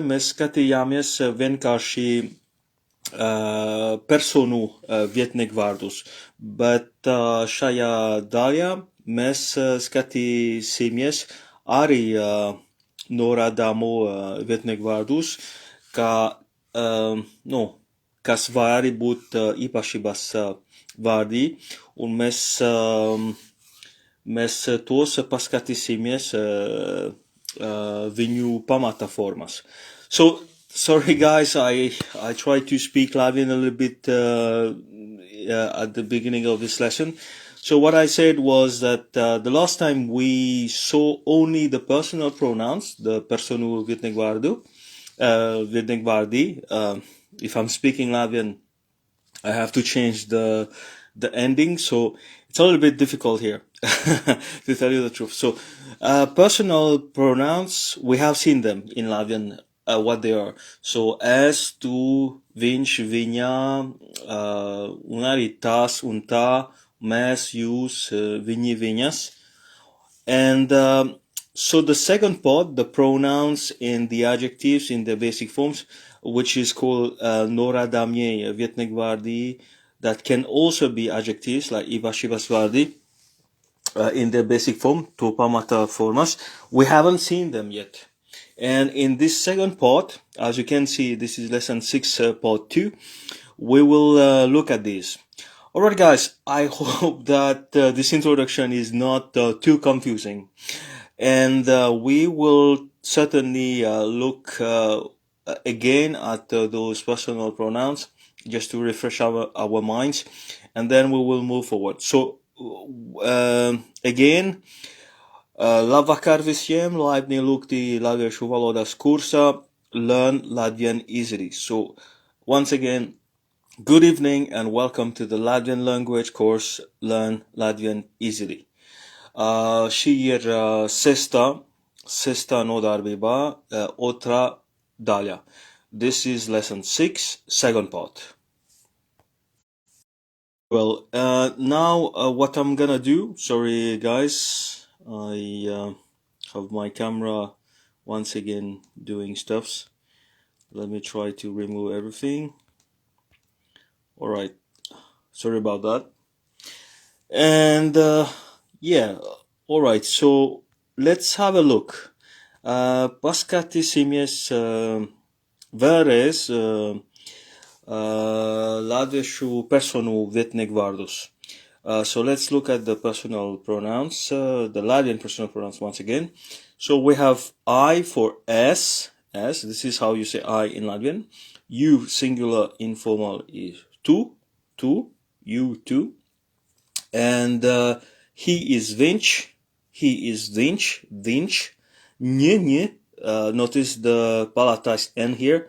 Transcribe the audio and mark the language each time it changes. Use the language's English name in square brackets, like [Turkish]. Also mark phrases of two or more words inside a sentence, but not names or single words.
[Latvian] Mēs skatījāmies vienkārši personu vietniekvārdus, bet šajā daļā mēs skatīsimies arī norādāmo vietniekvārdus, kas var arī būt īpašības vārdi, un mēs tos paskatīsimies viņu pamata formās. [English] So, sorry guys, I tried to speak Latvian a little bit at the beginning of this lesson. So what I said was that the last time we saw only the personal pronouns, the [Latvian] personu vietniekvārdi. [English] If I'm speaking Latvian, I have to change the ending, so it's a little bit difficult here to tell you the truth. So personal pronouns, we have seen them in Latvian, what they are. [Latvian] So es, tu, viņš, viņa, un arī tas un tā, mēs, jūs, viņi, viņas. [English] And so the second part, the pronouns and the adjectives in their basic forms, which is called [Latvian] Norādāmie vietniekvārdi, [English] that can also be adjectives like [Latvian] īpašības vārdi [English] in their basic form, [Latvian] to pamata formās. [English] We haven't seen them yet. And in this second part, as you can see, this is lesson 6, part 2, we will look at these. Alright guys, I hope that this introduction is not too confusing. And we will certainly look again at those personal pronouns just to refresh our minds, and then we will move forward. So again, [Latvian] labvakar visiem, laipni lūgti latviešu valodas kursā Learn Latvian Easily. [English] So once again, good evening and welcome to the Latvian language course Learn Latvian Easily. [Latvian] Šī ir sestā nodarbība, otrā daļa. [English] This is lesson 6, second part. Well, now what I'm gonna do, sorry guys, I have my camera once again doing stuffs. Let me try to remove everything. Alright, sorry about that. And yeah, alright, so let's have a look. [Latvian] Paskatīsimies vēlreiz latviešu personu vietniekvārdus. [English] So let's look at the personal pronouns, the Latvian personal pronouns once again. So we have I for S, this is how you say I in Latvian. You, singular, informal, is tu, you, tu. And he is viņš, nye, notice the palatalized N here.